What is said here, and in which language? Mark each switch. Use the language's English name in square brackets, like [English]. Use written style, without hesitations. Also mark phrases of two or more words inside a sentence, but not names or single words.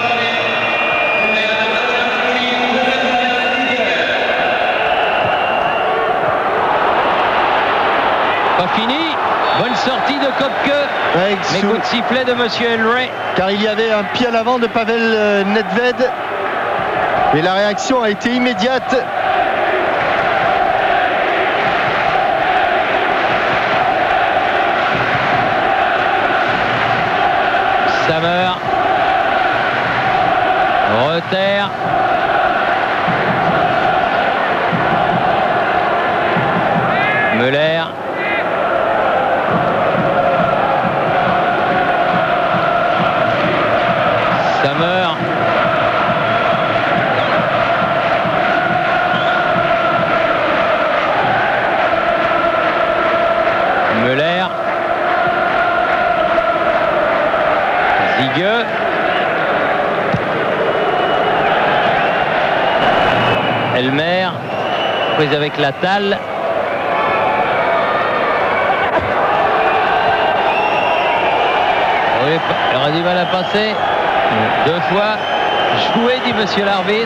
[French] Pas fini. Bonne sortie de Kopke. Mais coup de sifflet de Monsieur Elrey. Car il y avait un pied à l'avant de Pavel Nedved. Et la réaction a été immédiate. Sammer. Reuter. Müller. Sammer. Müller. Ziege. Elmer. Prise avec Latal. Il aura du mal à passer. Deux fois joué, dit monsieur l'arbitre.